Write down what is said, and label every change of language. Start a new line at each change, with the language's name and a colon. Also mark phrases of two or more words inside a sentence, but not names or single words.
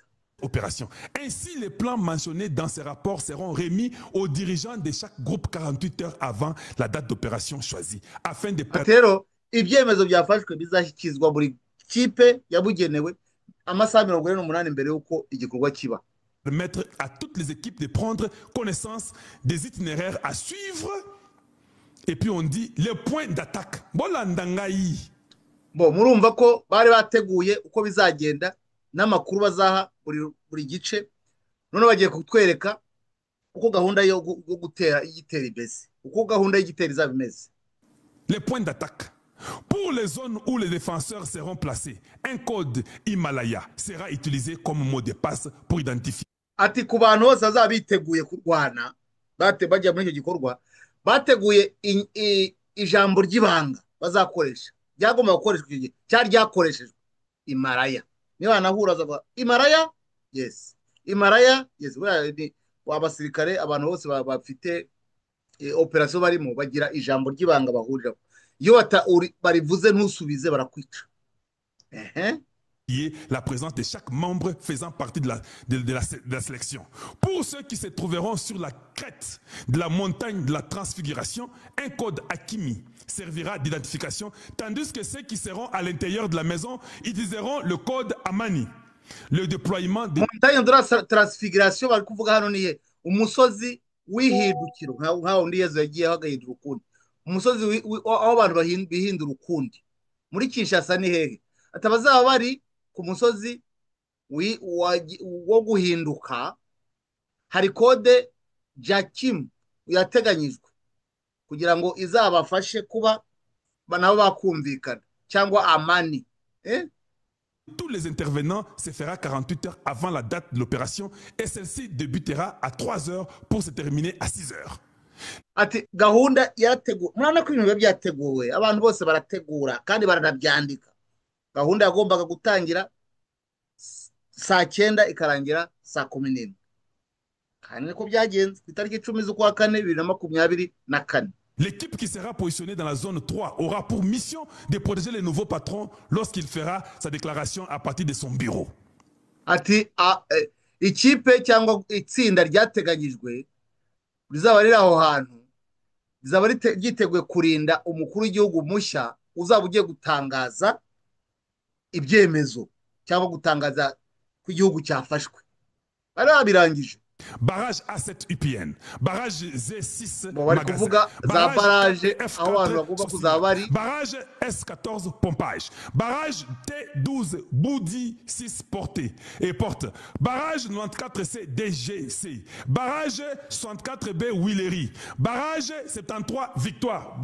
French: opération. Ainsi, les plans mentionnés dans ces rapports seront remis aux dirigeants de chaque groupe 48 heures avant la date d'opération choisie, afin de
Kinyarwanda: rero ibyemezo byafashwe bizashyikizwa buri kipe yabugenewe amasaha 48 mbere yuko igikorwa kiba.
French: Permettre à toutes les équipes de prendre connaissance des itinéraires à suivre. Et puis on dit les points d'attaque. Bolandangaï.
Kinyarwanda: bo murumva ko bari bateguye uko bizagenda n'amakuru bazaha buri gice, none bagiye kutwereka uko gahunda yo gutera igitera imeze, uko gahunda y'igitera izaba imeze.
French: Les points d'attaque. Pour les zones où les défenseurs seront placés, un code Himalaya sera utilisé comme mot de passe pour identifier.
Kinyarwanda: Ati ku bantu bose bazaba biteguye kurwana bajya muri icyo gikorwa, bateguye ijambo ry'ibanga bazakoresha, ryagomba gukoreshwa icyo gihe cyari ryakoreshejwe, Himalaya. Niba banahura bazavuga Himalaya, yes, Himalaya, yes. Abasirikare, abantu bose bafite operasiyo barimo bagira ijambo ry'ibanga bahuriraho, iyo barivuze ntusubize barakwica.
French: La présence de chaque membre faisant partie de la sélection. Pour ceux qui se trouveront sur la crête de la montagne de la transfiguration, un code Hakimi servira d'identification, tandis que ceux qui seront à l'intérieur de la maison utiliseront le code Amani. Le déploiement de montagne de la transfiguration
Kinyarwanda: bari kuvuga hano niye umusozi wihindukiro nkaho ndi Yezu yagiye hagahindura ukundi, umusozi aho abantu bihindura ukundi muri Kinshasa ni hehe? Atabazaba bari ku musozi wo guhinduka, hari kode Jakim yateganyijwe kugira ngo izabafashe kuba nabo bakumvikana, cyangwa Amani.
French: Tous les intervenants se fera 48 heures avant la date de l'opération et celle-ci débutera à 3 heures pour se terminer à 6 heures.
Kinyarwanda: Ati gahunda yarateguwe, murabona ko ibintu byateguwe, abantu bose barategura kandi baranabyandika. Gahunda yagombaga gutangira saa 9 ikarangira saa 11, kandi ko byagenze ku itariki 10 z'ukwa 4 2024.
French: L'équipe qui sera positionnée dans la zone 3 aura pour mission de protéger les nouveaux patrons lorsqu'il fera sa déclaration à partir de son bureau.
Kinyarwanda: Ati ikipe cyangwa itsinda ryateganyijwe rizaba riri aho hantu, rizaba ryiteguye kurinda umukuru w'igihugu mushya uzaba ugiye gutangaza ibyemezo cyangwa gutangaza ko igihugu cyafashwe. Bari babirangije.
French: Barrage A7 UPN, barrage Z6 magasin, barrage F4 barrage S14 pompage, barrage T12 Boudi 6 portée et porte, barrage 94C DGC, barrage 64B Willery, barrage 73 Victoire.